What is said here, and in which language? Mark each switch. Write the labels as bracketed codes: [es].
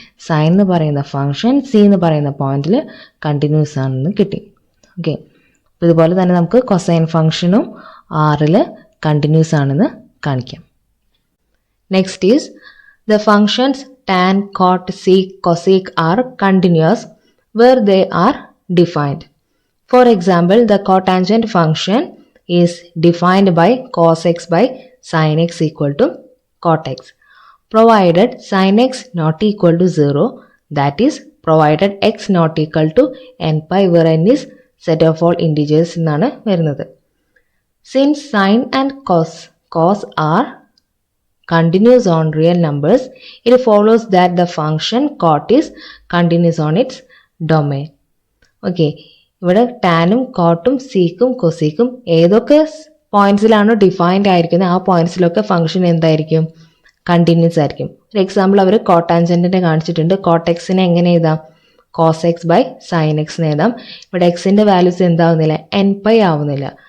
[ml] Sign എന്ന് പറയുന്ന function C എന്ന് പറയുന്ന പോയിന്റിൽ കണ്ടിന്യൂസ് ആണെന്ന് കിട്ടി. ഓക്കെ, അപ്പോൾ ഇതുപോലെ തന്നെ നമുക്ക് കൊസൈൻ ഫംഗ്ഷനും ആറിൽ കണ്ടിന്യൂസ് ആണെന്ന് കാണിക്കാം. [en] Next is the functions tan, cot, sec, cosec are continuous where they are defined. For example, the cotangent function is defined by cos x by sin x equal to cot x. Provided sin x not equal to 0, that is provided x not equal to n pi where n is set of all integers [ml] എന്നാണ് വരുന്നത്. [en] Since sin and cos are continuous on real numbers, it follows that the function cot is continuous on its domain. [ml] Okay, ഇവിടെ ടാനും കോട്ടും സീക്കും കൊസീക്കും ഏതൊക്കെ പോയിന്റ്സിലാണോ defined ആയിരിക്കുന്നത് ആ പോയിന്റ്സിലൊക്കെ function എന്തായിരിക്കും? Continuous ആയിരിക്കും. ഒരു എക്സാമ്പിൾ അവർ കോട്ടാൻജൻറ്റിനെ കാണിച്ചിട്ടുണ്ട്. കോട്ട് എക്സിനെ എങ്ങനെ എഴുതാം? Cos X by sine X എന്ന് എഴുതാം. ഇവിടെ എക്സിൻ്റെ വാല്യൂസ് എന്താവുന്നില്ല? എൻ പൈ ആവുന്നില്ല.